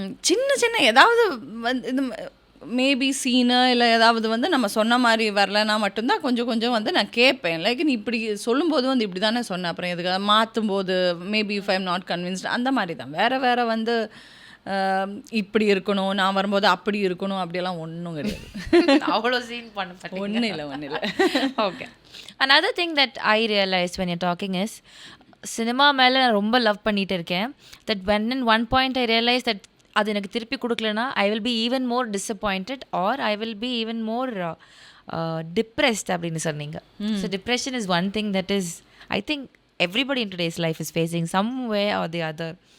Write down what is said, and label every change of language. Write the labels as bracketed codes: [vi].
[ta] சின்ன சின்ன ஏதாவது வந்து இது மேபி சீனு இல்லை ஏதாவது வந்து நம்ம சொன்ன மாதிரி வரலன்னா மட்டும்தான் கொஞ்சம் கொஞ்சம் வந்து நான் கேட்பேன். லைக் நீ இப்படி சொல்லும்போது வந்து இப்படி தானே சொன்னேன், அப்புறம் எதுக்கு மாற்றும் போது maybe [en] if I am not convinced [ta] அந்த மாதிரி தான். வேறு வந்து இப்படி இருக்கணும், நான் வரும்போது அப்படி இருக்கணும் அப்படியெல்லாம் ஒன்றும் கிடையாது. அவ்வளோ சீன் பண்ண ஒன்றும் இல்லை. [en] Okay. another thing that I realized when you're talking is [ta] cinema மேலே நான் ரொம்ப லவ் பண்ணிகிட்டு இருக்கேன். [en] that when in one point I realized that [ta] அது எனக்கு திருப்பி கொடுக்கலனா [en] I will be even more disappointed or I will be even more depressed அப்படின்னு சொன்னீங்க. So depression is one thing that is I think everybody in today's life is facing some way or the other.